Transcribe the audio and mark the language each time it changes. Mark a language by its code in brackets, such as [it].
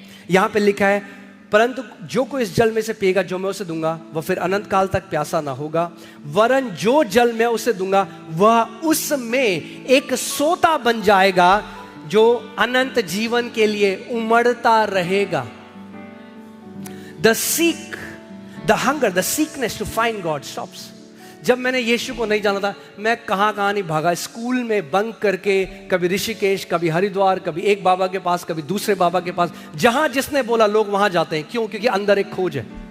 [hi] यहां पे लिखा है परंतु जो कोई इस जल में से पिएगा जो मैं उसे दूंगा वह फिर अनंत काल तक प्यासा ना होगा, वरन जो जल मैं उसे दूंगा वह उसमें एक सोता बन जाएगा जो अनंत जीवन के लिए उमड़ता रहेगा। [en] The seek, the hunger, the sickness to find God stops. [hi] जब मैंने यीशु को नहीं जाना था, मैं कहां नहीं भागा। स्कूल में बंक करके कभी ऋषिकेश, कभी हरिद्वार, कभी एक बाबा के पास, कभी दूसरे बाबा के पास, जहां जिसने बोला लोग वहां जाते हैं। क्यों? क्योंकि अंदर एक खोज है।